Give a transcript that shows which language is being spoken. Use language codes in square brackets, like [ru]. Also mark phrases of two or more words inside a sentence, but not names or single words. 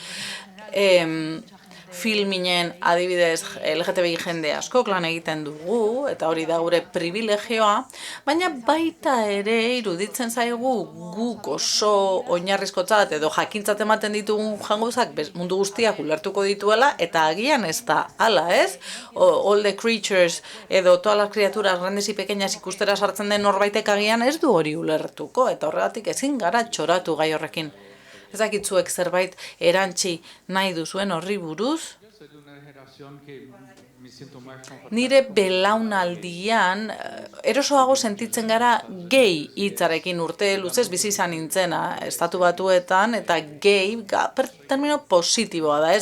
[eu] filminen adibidez LGTBI jende askok lan egiten dugu, eta hori da gure privilegioa, baina baita ere iruditzen zaigu guk oso oinarrizkotzat edo jakintzat ematen ditugun jangozak mundu guztiak ulertuko dituela, eta agian ez da hala, ez? [en] All the creatures [eu] edo [es] todas las criaturas grandes y pequeñas [eu] ikustera sartzen den norbaitek agian ez du hori ulertuko, eta horregatik ezin gara txoratu gai horrekin. Ez dakitzuek zerbait erantzi nahi duzuen horri buruz? Nire belaunaldian erosoago sentitzen gara gay hitzarekin urte luzez bizi izan nintzena Estatu Batuetan, eta gay termino positiboa da, ez?